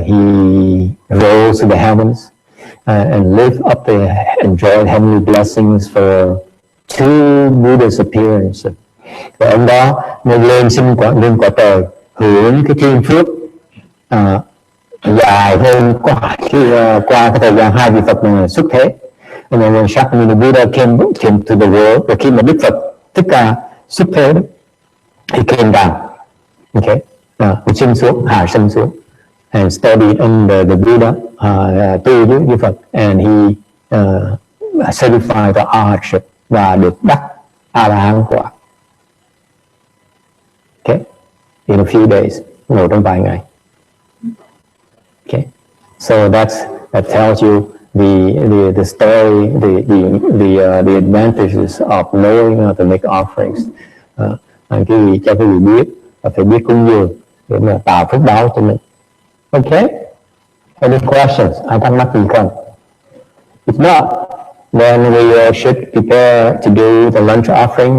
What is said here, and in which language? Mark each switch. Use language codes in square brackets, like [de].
[en] He rose to the heavens and lived up there, enjoyed heavenly blessings for 2 Buddha's appearances. [vi] Và ông đó mới lên lên cõi trời hưởng cái thiên phước dài hơn qua cái thời gian 2 vị Phật này xuất thế. [en] And then when Shakyamuni Buddha came to the world, [vi] và khi mà Đức Phật Thích Ca xuất thế đó, [en] he came down, okay, [vi] sinh xuống, hạ sinh xuống, [en] and studied under the Buddha, [vi] tu với Đức Phật, [en] and he certified the arhatship, [vi] và được đắc A La Hán quả. [en] Okay, in a few days, [vi] ngồi trong vài ngày. [en] Okay, so that tells you the story, the advantages of knowing how to make offerings. [vi] Cái gì cho quý vị biết là phải biết cúng dường để mà tạo phước báo cho mình. [en] Okay, any questions? [vi] Ai thắc mắc gì không? [en] If not, then we should prepare to do the lunch offering.